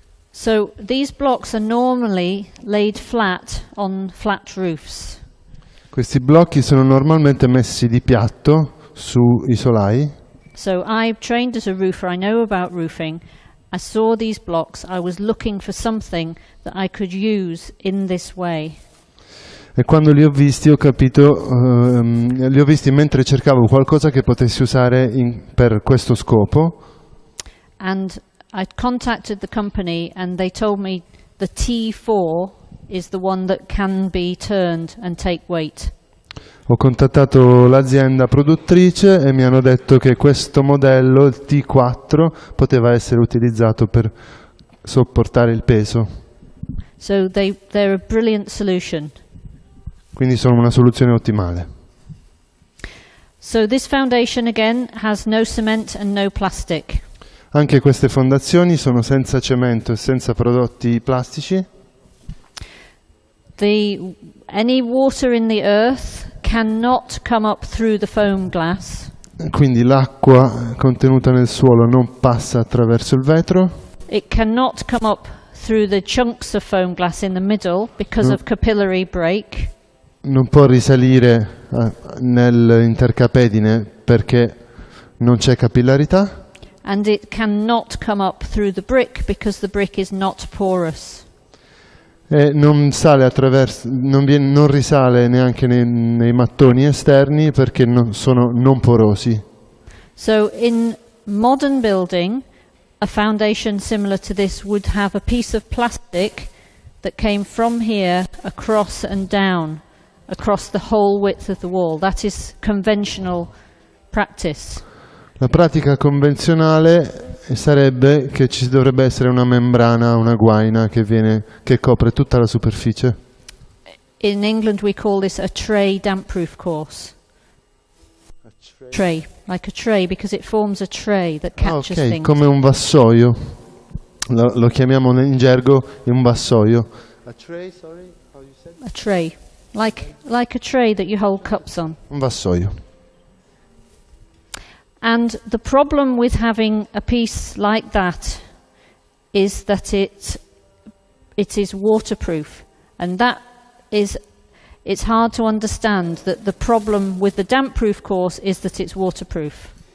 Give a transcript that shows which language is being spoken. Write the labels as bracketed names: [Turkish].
[English] So these blocks are normally laid flat on flat roofs. [Italian] Questi blocchi sono normalmente messi di piatto sui solai. [English] So I'm trained as a roofer, I know about roofing. I saw these blocks, I was looking for something that I could use in this way. [Italian] E quando li ho visti ho capito, li ho visti mentre cercavo qualcosa che potessi usare per questo scopo. [English] And I contacted the company and they told me the T4 is the one that can be turned and take weight. [Italian] Ho contattato l'azienda produttrice e mi hanno detto che questo modello, il T4, poteva essere utilizzato per sopportare il peso. [English] So they're a brilliant solution. [Italian] Quindi sono una soluzione ottimale. [English] So this foundation again has no cement and no plastic. [Italian] Anche queste fondazioni sono senza cemento e senza prodotti plastici. [English] Any water in the earth cannot come up through the foam glass. [Italian] Quindi l'acqua contenuta nel suolo non passa attraverso il vetro. [English] It cannot come up through the chunks of foam glass in the middle because of capillary break. [Italian] Non può risalire nell'intercapedine perché non c'è capillarità. [English] And it cannot come up through the brick because the brick is not porous. [Italian] E non sale non risale neanche nei mattoni esterni perché sono non porosi. [English] So in modern building, a foundation similar to this would have a piece of plastic that came from here across and down, across the whole width of the wall. That is conventional practice. [Italian] La pratica convenzionale sarebbe che ci dovrebbe essere una membrana, una guaina che copre tutta la superficie. [English] In England we call this a tray damp-proof course. Tray, like a tray, because it forms a tray that catches things. [Italian] Come un vassoio. lo chiamiamo in gergo un vassoio. [English] A tray, sorry, how you said? A tray, like a tray that you hold cups on. [Italian] Un vassoio. [English] And the problem with having a piece like that is that it is waterproof, and that is, it's hard to understand that the problem with the damp-proof course is that it's waterproof.